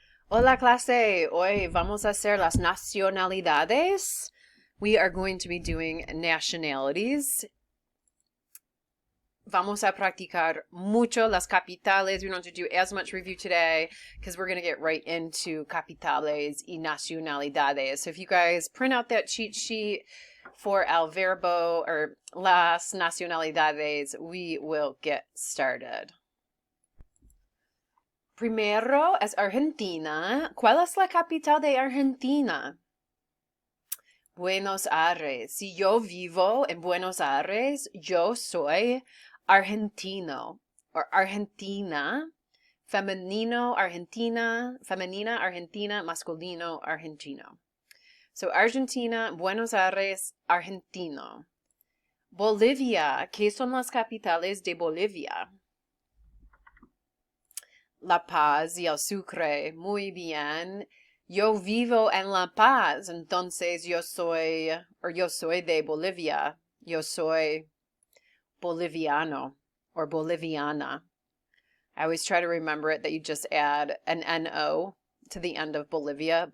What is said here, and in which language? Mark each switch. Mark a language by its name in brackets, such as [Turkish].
[Spanish] Hola clase, hoy vamos a hacer las nacionalidades. [English] We are going to be doing nationalities. [Spanish] Vamos a practicar mucho las capitales. [English] We don't have to do as much review today because we're going to get right into [Spanish] capitales y nacionalidades. [English] So if you guys print out that cheat sheet for [Spanish] el verbo [English] or [Spanish] las nacionalidades, [English] we will get started. [Spanish] Primero es Argentina. ¿Cuál es la capital de Argentina? Buenos Aires. Si yo vivo en Buenos Aires, yo soy argentino. O Argentina. Femenino, Argentina. Femenina, Argentina. Masculino, argentino. So Argentina, Buenos Aires, argentino. Bolivia. ¿Qué son las capitales de Bolivia? La Paz y el Sucre. Muy bien. Yo vivo en La Paz, entonces yo soy de Bolivia. Yo soy boliviano or boliviana. [English] I always try to remember it that you just add an N-O to the end of Bolivia.